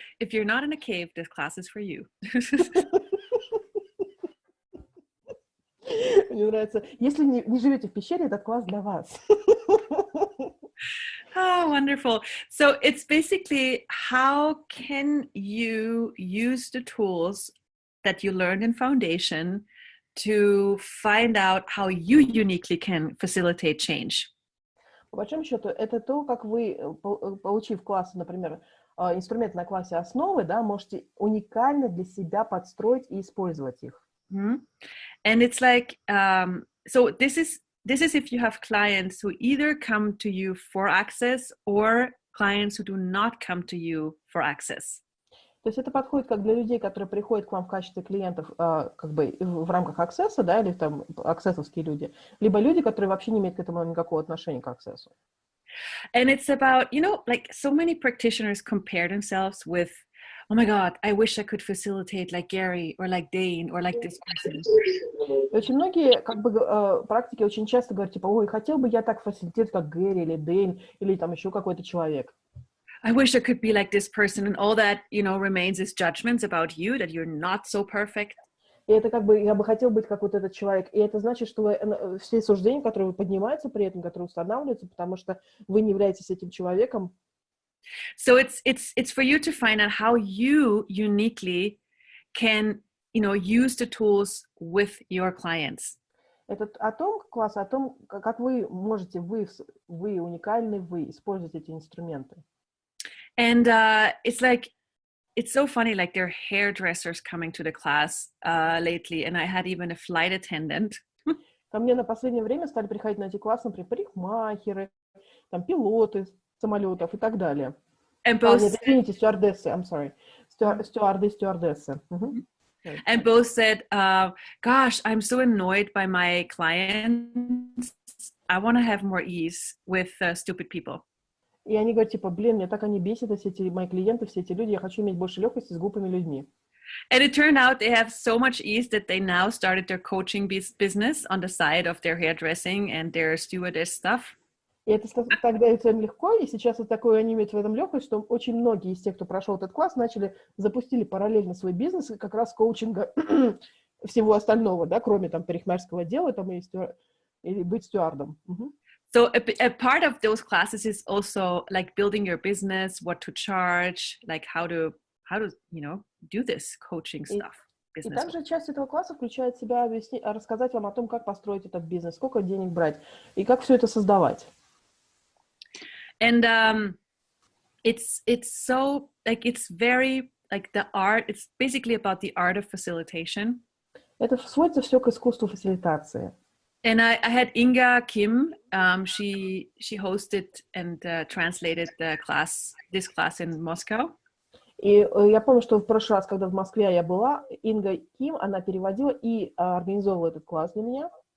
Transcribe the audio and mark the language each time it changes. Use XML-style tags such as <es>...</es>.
<en>If you're not in a cave, this class is for you.</en> <ru>Мне нравится. Если не живете в пещере, этот класс для вас.</ru> <en>Oh, wonderful. So it's basically how can you use the tools that you learned in foundation to find out how you uniquely can facilitate change.</en> <ru>По большому счету, это то, как вы, получив класс, например, инструмент на классе основы, да, можете уникально для себя подстроить и использовать их. Mm-hmm.</ru> <en>And it's like, so this is if you have clients who either come to you for access or clients who do not come to you for access.</en> <ru>То есть это подходит как для людей, которые приходят к вам в качестве клиентов как бы в рамках аксесса, да, или там аксессовские люди, либо люди, которые вообще не имеют к этому никакого отношения к аксессу.</ru> <en>And it's about, you know, like so many practitioners compare themselves with, oh my God, I wish I could facilitate like Gary or like Dane or like this person.</en> <ru>Очень многие как бы практики очень часто говорят, типа, ой, хотел бы я так фасилитировать, как Гэри или Дэйн, или там еще какой-то человек.</ru> <en>I wish I could be like this person, and all that, you know, remains is judgments about you, that you're not so perfect.</en> <ru>И это как бы, я бы хотел быть как вот этот человек. И это значит, что все суждения, которые поднимаются при этом, которые устанавливаются, потому что вы не являетесь этим человеком.</ru> <en>So it's for you to find out how you uniquely can, you know, use the tools with your clients.</en> <ru>Это о том, класс, о том, как вы можете, вы уникальны, вы используете эти инструменты.</ru> <en>And it's like, it's so funny, like there are hairdressers coming to the class lately, and I had even a flight attendant.</en> <ru>Ко мне на последнее время стали приходить на эти классы, например, парикмахеры, там, пилоты самолетов и так далее.</ru> <en>And both</en> <ru>нет, извините, стюардессы,</ru> <en>I'm sorry.</en> <ru>Стюардессы.</ru> <en>And both said, gosh, I'm so annoyed by my clients. I want to have more ease with stupid people.</en> <ru>И они говорят, типа, блин, меня так они бесят, все эти мои клиенты, все эти люди, я хочу иметь больше легкости с глупыми людьми.</ru> <en>And it turned out they have so much ease that they now started their coaching business on the side of their hairdressing and their stewardess stuff.</en> <ru>И это тогда это им легко, и сейчас вот такое они имеют в этом легкость, что очень многие из тех, кто прошел этот класс, запустили параллельно свой бизнес, как раз коучинга всего остального, да, кроме там парикмахерского дела, там или быть стюардом.</ru> <en>So a part of those classes is also like building your business, what to charge, like how to do this coaching stuff.</en> <ru>И также часть этого класса включает в себя рассказать вам о том, как построить этот бизнес, сколько денег брать и как все это создавать.</ru> <en>And it's so like it's very like the art. It's basically about the art of facilitation.</en> <ru>Это сводится все к искусству фасилитации.</ru> <en>And I had Inga Kim. She hosted and translated this class in Moscow.</en> <ru>И я помню, что в прошлый раз, когда в Москве я была, Инга Ким, она переводила и организовывала этот класс для меня.</ru>